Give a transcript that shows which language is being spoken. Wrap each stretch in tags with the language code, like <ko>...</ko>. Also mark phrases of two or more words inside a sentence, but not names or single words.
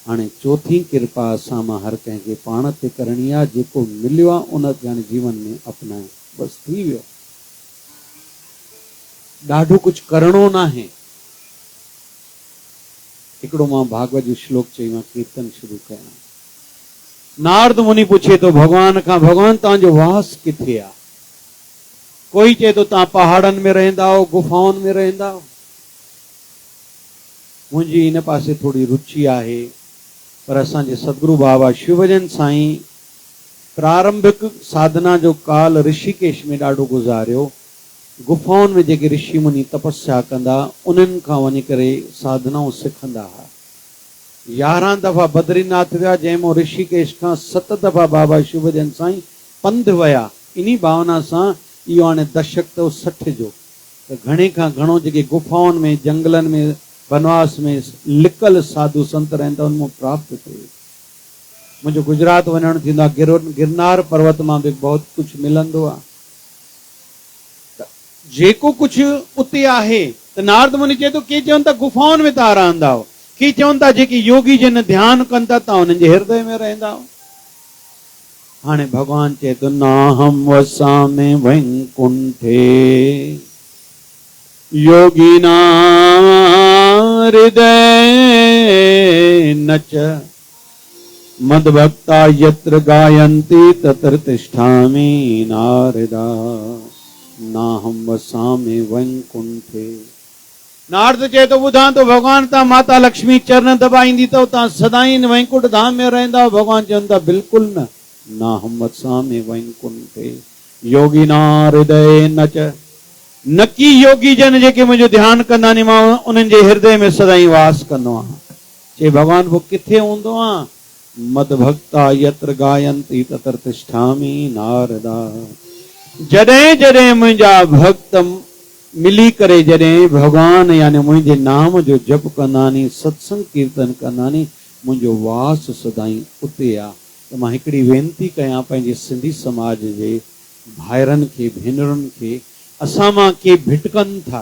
<sd>हाणे चौथी कृपा असां मां हर कंहिंखे पाण ते करणी आहे। जेको मिलियो आहे उन खे हाणे जीवन में अपनाए, बस थी वियो। ॾाढो कुझु करणो न आहे। हिकिड़ो मां भागवत जो श्लोक चई मां कीर्तन शुरू कयां। नारद मुनि पुछे तो भगवान खां, भगवान तव्हांजो वास किथे आहे? कोई चए तो तव्हां पहाड़नि में रहंदा हो, गुफाउनि में रहंदा हो। मुंहिंजी इन पासे थोड़ी रुचि आहे, पर असांजे सतगुरु बाबा शिवभजन साईं प्रारंभिक साधना जो काल ऋषिकेश में ॾाढो गुज़ारियो। गुफाउनि में जेके ऋषि मुनि तपस्या कंदा उन्हनि खां वञी करे साधनाऊं सिखंदा हुआ। 11 दफ़ा बद्रीनाथ विया, जंहिंमें ऋषिकेश खां 7 दफ़ा बाबा शिवभजन साईं पंधु विया। इन्ही भावना सां इहो हाणे दशक तो 60 जो, त घणे खां घणो जेके गुफाउनि में, जंगलनि में, बनवास में लिकल साधु संत रहनि था, उनमें प्राप्त थिए। मुंहिंजो गुजरात वञणु थींदो आहे, गिरनार पर्वत मां बि बहुत कुझु मिलंदो आहे। जेको कुझु उते आहे, त नारद मुनि चए थो, के चवनि था गुफाउनि में तव्हां रहंदा हो, के चवनि था जेके योगी जन ध्यानु कनि था तव्हां उन्हनि जे हृदय में रहंदा हो। हाणे भगवान चए थो,</sd> <sa>नाहम वसामि वैकुंठे योगिना हृदय न च मद्भक्ता यत्र गायन्ति तत्र तिष्ठामि नारदा नाहम वसामि वैकुंठे।</sa> <sd>नारद चए तो ॿुधां तो भगवान तव्हां माता लक्ष्मी चरण दबाईंदी अथव, तव्हां सदाई वैकुंठ धाम में रहंदा। भगवान चवनि था बिल्कुलु न,</sd> <sa>नाहम वसामि वैकुंठे योगिना हृदय न च।</sa> <sd>नकी योगी जन जेके मुंहिंजो ध्यानु कंदा आहिनि, मां उन्हनि जे हृदय में सदाई वास कंदो आहियां। चए भगवान पोइ किथे हूंदो आहे?</sd> <sa>मद्भक्ता यत्र गायन्ति तत्र तिष्ठामि नारदा।</sa> <sd>जॾहिं जॾहिं मुंहिंजा भक्त मिली करे जॾहिं भगवान यानी मुंहिंजे नाम जो जप कंदा आहिनि, सत्संग कीर्तन कंदा आहिनि, मुंहिंजो वास सदाई उते आहे। त मां हिकिड़ी वेनती कयां पंहिंजे सिंधी समाज जे भाइरनि खे, भेनरुनि खे, असां मां के भिटकनि था।</sd>